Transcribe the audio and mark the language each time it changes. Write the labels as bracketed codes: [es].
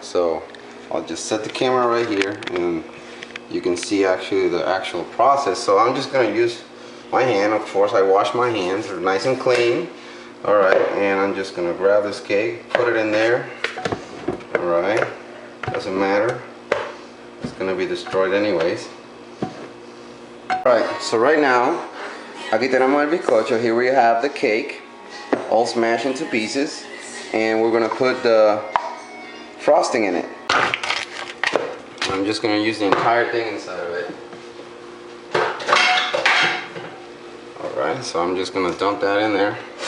[en] So I'll just set the camera right here, and you can see actually the actual process. So I'm just gonna use my hand. Of course, I wash my hands, they're nice and clean. Alright, and I'm just gonna grab this cake, put it in there. Alright, doesn't matter, it's gonna be destroyed anyways. Alright, so right now, [es] aquí tenemos el bizcocho. [en] Here we have the cake, all smashed into pieces, and we're gonna put the frosting in it. I'm just gonna use the entire thing inside of it. Alright, so I'm just gonna dump that in there.